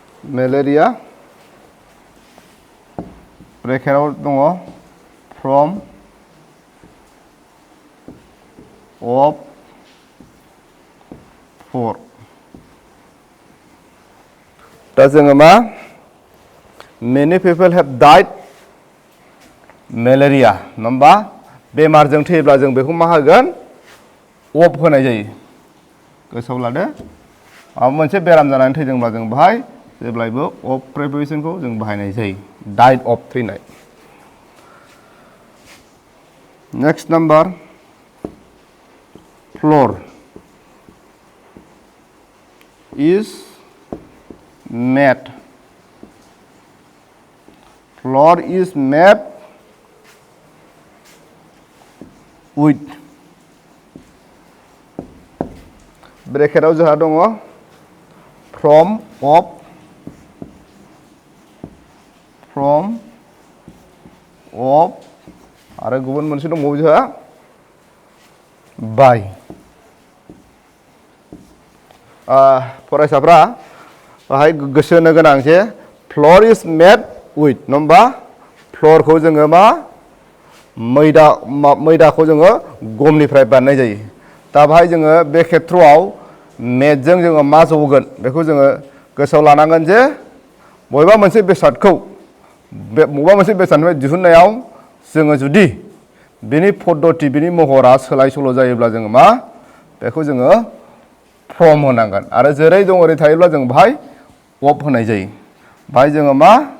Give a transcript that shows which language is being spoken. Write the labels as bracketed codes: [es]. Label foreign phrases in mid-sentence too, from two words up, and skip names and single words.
[brx] मेलेरिया ब्रेकेटाव दङ [en] from of for [brx] दा जोङो मा [en] many people have [brx] died मेलेरिया नङा होमबा बेमारजों थैयोब्ला जों बेखौ मा होगोन of होनाय जायो गोसोआव लादो माबा मोनसे बेराम जानानै थैदोंब्ला जों बाहाय जेब्लायबो of prepositionखौ जों बाहायनाय जायो [en] died of [brx] थैनाय [en] next number floor is made floor is made with [brx] ब्रेकेटाव जोंहा दङ [en] from of [brx] आरो गुबुन मोनसे दंबावो जोंहा by फरायसाफ्रा बाहाय गोसो होनो गोनां जे [en] floor is made with [brx] नङा होमबा फ्लरखौ जोङो मा मैदाखौ जोङो गमनिफ्राय बानायनाय जायो दा बाहाय जोङो बे खेथ्रआव मेडजों जोङो मा जौगोन बेखौ जोङो गोसोआव लानांगोन जे बबेबा मोनसे बेसादखौ बबेबा मोनसे बेसादनिफ्राय दिहुननायाव जोङो जुदि बिनि पद्धति बिनि महरा सोलाय सोल' जायोब्ला जोङो मा बेखौ जोङो फ्रम होनांगोन आरो जेरै दं ओरै थायोब्ला जों बाहाय of होनाय जायो बाहाय जोङो मा